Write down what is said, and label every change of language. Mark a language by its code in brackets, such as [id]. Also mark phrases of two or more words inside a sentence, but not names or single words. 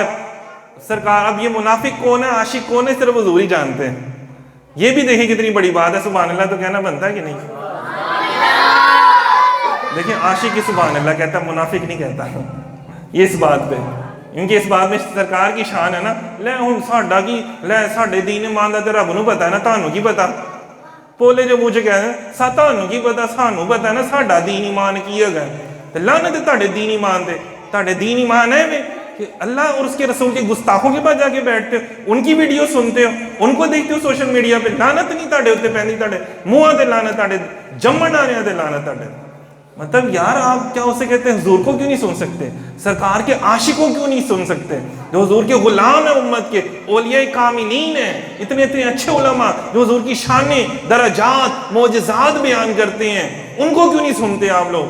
[ur] سرکار اب یہ منافق کون ہے, عاشق کون ہے, صرف حضور ہی جانتے ہیں. یہ بھی دیکھیں کتنی بڑی بات ہے. سبحان اللہ تو کہنا بنتا ہے کہ نہیں؟ دیکھیں عاشق کی سبحان اللہ کہتا, منافق نہیں کہتا. یہ اس بات پہ, کیونکہ اس بات میں سرکار کی شان ہے نا. [pa] لے ہن ساڈا کی لے ساڈے دین ایمان دا تے رب نوں پتہ ہے نا, تانوں کی پتہ؟ [ur] بولے جو مجھے کہہ رہے ہیں [pa] تانوں کی پتہ, سانوں پتہ ہے نا ساڈا دین ایمان کی ہے. تے لعنت ہے تہاڈے دین ایمان تے. تہاڈے دین ایمان ہے میں [ur] کہ اللہ اور اس کے رسول کے گستاخوں کے پاس جا کے بیٹھتے ہو, ان کی ویڈیو سنتے ہو, ان کو دیکھتے ہو سوشل میڈیا پہ. [pa] لعنت نہیں تہاڈے اوتے پیندی, تہاڈے منہاں تے لعنت, تہاڈے جمن آنے تے لعنت تہاڈے. [ur] مطلب یار آپ کیا اسے کہتے ہیں, حضور کو کیوں نہیں سن سکتے, سرکار کے عاشقوں کیوں نہیں سن سکتے, جو حضور کے غلام ہیں امت کے, اولیاء کاملین ہیں, اتنے اتنے اچھے علماء جو حضور کی شانیں, درجات, معجزات بیان کرتے ہیں, ان کو کیوں نہیں سنتے آپ لوگ؟